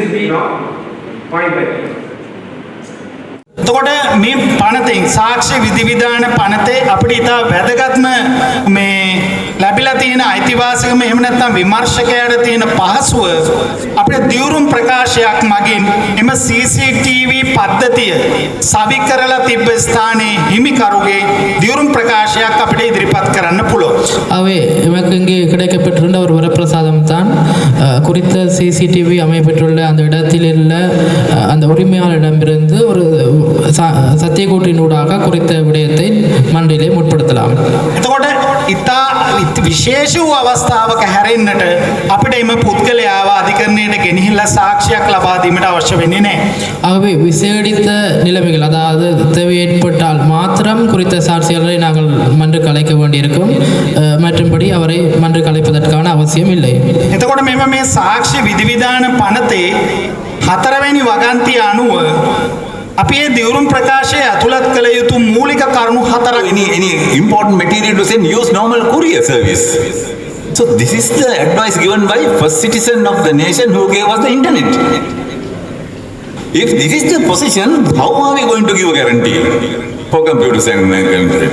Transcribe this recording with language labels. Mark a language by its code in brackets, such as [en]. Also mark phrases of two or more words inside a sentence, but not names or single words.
[en] P. No, point 30. [si] එතකොට මේ පනතෙන් සාක්ෂි විධිවිධාන පනතේ අපිට ඉතා වැදගත්ම මේ ලැබිලා තියෙන අයිතිවාසිකම එහෙම නැත්නම් විමර්ශකයාට තියෙන පහසුව අපිට දියුරුම් ප්‍රකාශයක් මගින් එම CCTV පද්ධතිය සවි කරලා තිබ්බ ස්ථානයේ හිමිකරුගේ දියුරුම් ප්‍රකාශයක් අපිට ඉදිරිපත් කරන්න පුළුවන්. [ta] அவை எமக்கு இங்கே கிடைக்கப்பெற்றிருந்த ஒரு வரப்பிரசாதம் தான் குறித்த CCTV அமைப்பெற்றுள்ள அந்த இடத்தில் உள்ள அந்த உரிமையாளரிடமிருந்து ஒரு சத்தியக்கூட்டினூடாக குறித்த விடயத்தை மண்டிலே முற்படுத்தலாம். [si] එතකොට ඉතා විශේෂ වූ අවස්ථාවක හැරෙන්නට අපිට එම පුද්ගලයාව අධිකරණයට ගෙනහිල්ලා සාක්ෂියක් ලබා දීමට අවශ්‍ය වෙන්නේ නැහැ. [ta] ஆகவே விசேடித்த நிலைமைகள் அதாவது தேவை ஏற்பட்டால் மாத்திரம் குறித்த சாட்சியாளரை நாங்கள் மன்றுக்கு அழைக்க வேண்டியிருக்கும். மற்றும்படி அவரை மன்றுக்கு அழைப்பதற்கான அவசியம் இல்லை. [si] එතකොට මෙම මේ සාක්ෂි විධිවිධාන පනතේ 4වෙනි වගන්තිය අනුව අපි මේ දියුරුම් ප්‍රකාශය අතුලත් කළ යුතු මූලික කරුණු 4ක්. [en] Any important material to send, use normal courier service. So this is the advice given by first citizen of the nation who gave us the internet. If this is the position, how are we going to give a guarantee for computers and internet?